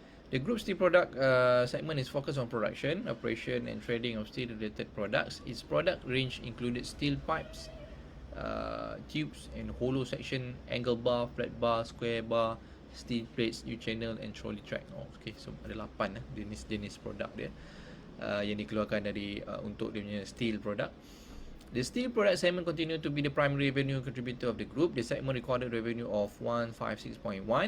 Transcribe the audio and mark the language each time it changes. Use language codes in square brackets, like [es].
[en] The group steel product segment is focused on production, operation and trading of steel related products. Its product range included steel pipes, tubes and hollow section, angle bar, flat bar, square bar, steel plates, U-channel and trolley track. [ms] Okay, so ada 8 jenis produk dia yang dikeluarkan dari untuk dia punya steel product. [en] The steel product segment continue to be the primary revenue contributor of the group. The segment recorded revenue of 156.1.